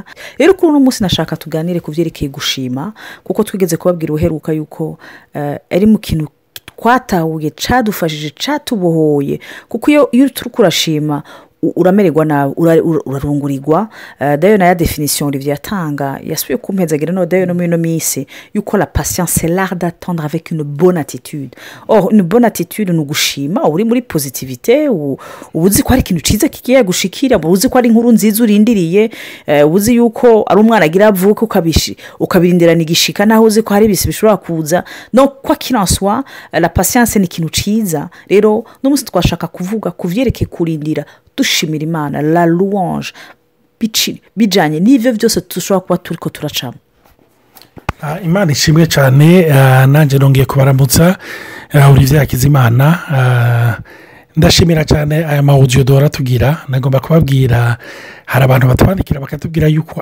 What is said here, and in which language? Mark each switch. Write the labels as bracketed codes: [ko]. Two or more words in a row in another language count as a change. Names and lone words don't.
[rn] Rero kuri uno munsi nashaka tuganire kuvyerekeye gushima kuko twigeze kubabwira uheruka yuko ari mu kintu twatahuye cadufashije catubohoye kuko iyo turi kurashima uramererwa nawe urarungurirwa dayo na ya definition Olivier yatanga yasubiye kumpezagira no dayo no muri no misi yuko [fr] la patience c'est l'art d'attendre avec une bonne attitude. Or une bonne attitude [rn] no gushima uri muri positivité ubuzi ko ari ikintu ciza kigiye gushikira ubuzi ko ari inkuru nziza urindiriye ubuzi yuko ari umwana agira avuka ukabirindirana igishika naho uzi ko hari ibisi bishobora kuza no [fr] quoi qu'il en soit la patience [rn] ni ikintu ciza. Rero no musi twashaka kuvuga kuvyerekeye kurindira dushimira Imana [fr] la louange [rn] bijanye n'ivyo byose tushobora kuba turiko turacamo. Imana ishimwe cyane nanje nongeye kubaramutsa Olivier Hakizimana ndashimira cyane aya audio dora tugira nagomba kubabwira hari abantu batwandikira bakatubwira yuko